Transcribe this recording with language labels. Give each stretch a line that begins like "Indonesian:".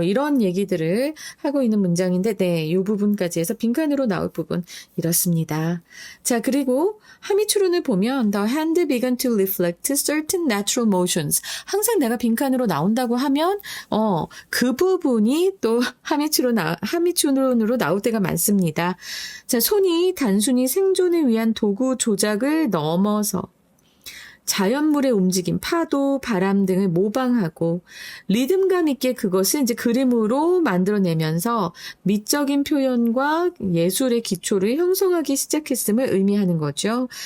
Korean: 뭐 이런 얘기들을 하고 있는 문장인데, 네, 이 부분까지 해서 빈칸으로 나올 부분 이렇습니다. 자, 그리고 하미추론을 보면
English: the hand began to reflect certain natural motions.
Korean: 항상 내가 빈칸으로 나온다고 하면 그 부분이 또 하미추론으로 나올 때가 많습니다. 자, 손이 단순히 생존을 위한 도구 조작을 넘어서 자연물의 움직임, 파도, 바람 등을 모방하고 리듬감 있게 그것을 이제 그림으로 만들어내면서 미적인 표현과 예술의 기초를 형성하기 시작했음을 의미하는 거죠.